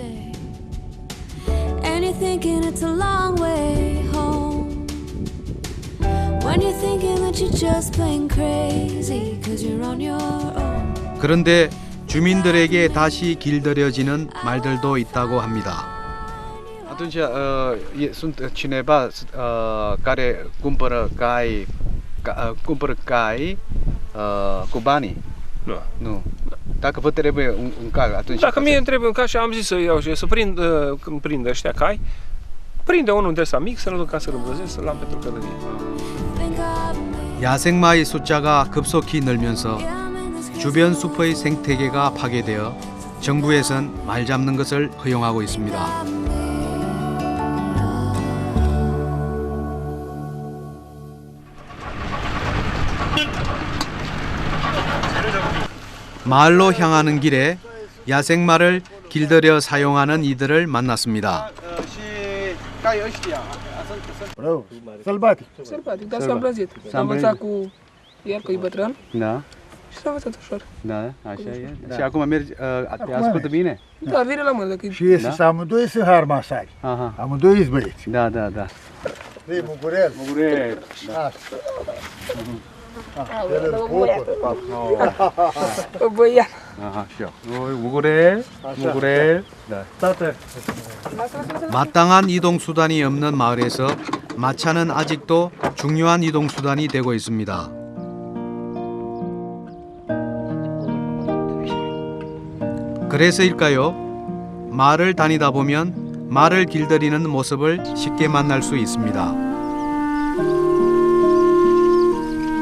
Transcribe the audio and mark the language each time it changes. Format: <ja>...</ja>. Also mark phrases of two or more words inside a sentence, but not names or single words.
<ko>그런데 주민들에게 다시 길들여지는 말들도 있다고 합니다.</ko> <ro>Atunci sunt cineva care cumpără cai cu banii? Nu. Dacă vă trebuie un cal, atunci... Dacă mie îmi trebuie un cal și am zis să iau și să prind, când prind ăștia cai, prinde unul de ăsta mic, să-l duc ca să rămbrăzesc, să-l am pentru călărie.</ro> <ko>야생마의 숫자가 급속히 늘면서 주변 숲의 생태계가 파괴되어 정부에선 말 잡는 것을 허용하고 있습니다. 마을로 향하는 길에 야생마를 길들여 사용하는 이들을 만났습니다.</ko> <ro>Sălbatic, dar s-a îmbrăzit. S-a învățat cu el, că e bătrân, Da, și s-a învățat ușor. da, așa e. Și acum mergi, te ascultă bine? Da, vine la mână. Dacă Și este amândoi sunt harmasari. Amândoi sunt băieți. Da. Ei, Mugurel. Da. Băiat. Aha, și eu. Mugurel. Da.</ro> <ko>마땅한 이동 수단이 없는 마을에서 마차는 아직도 중요한 이동 수단이 되고 있습니다. 그래서일까요? 마을을 다니다 보면 말을 길들이는 모습을 쉽게 만날 수 있습니다.</ko>